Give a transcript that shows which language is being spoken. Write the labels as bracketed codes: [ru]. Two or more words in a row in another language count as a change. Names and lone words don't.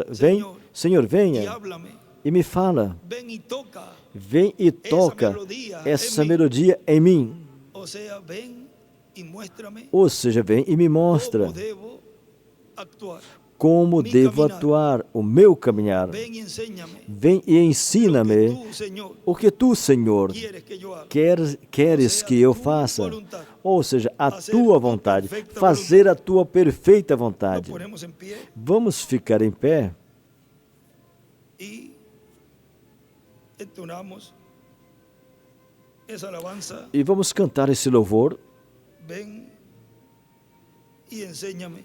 [pt] Vem, Senhor, venha e me fala. Vem e toca essa melodia em mim. Ou seja, vem e me mostra como devo atuar, o meu caminhar. [es] Ven y enséñame [pt] Vem e [es] lo que [pt] ensina-me [es] tú, Señor, [pt] o que tu, Senhor, [es] quieres que yo haga. [pt] queres que eu faça. [es] Voluntad. [pt] Ou seja, a Fazer tua tua vontade, perfeita fazer a vontade. tua perfeita [es] Nos [pt] vontade. [es] ponemos en pie [pt] Vamos ficar em pé [es] y entonamos esa alabanza. [pt] e vamos cantar esse louvor. [es] Ven y enséñame.